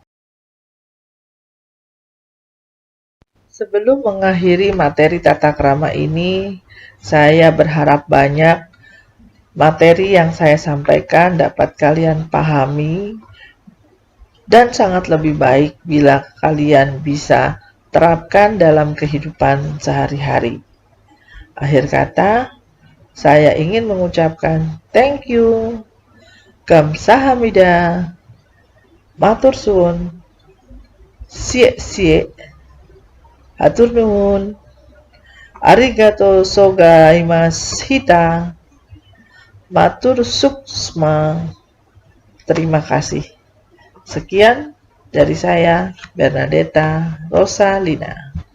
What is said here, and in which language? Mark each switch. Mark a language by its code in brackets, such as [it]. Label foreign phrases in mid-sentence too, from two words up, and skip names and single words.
[id] Sebelum mengakhiri materi tata krama ini, saya berharap banyak materi yang saya sampaikan dapat kalian pahami dan sangat lebih baik bila kalian bisa terapkan dalam kehidupan sehari-hari. Akhir kata, saya ingin mengucapkan [en] thank you, [jv] kamsahamnida, matur suwun, sie, [su] hatur nuhun, [ja] ありがとうございました, [ban] matur suksma, [id] terima kasih. Sekian dari saya, Bernadetta Rosalina.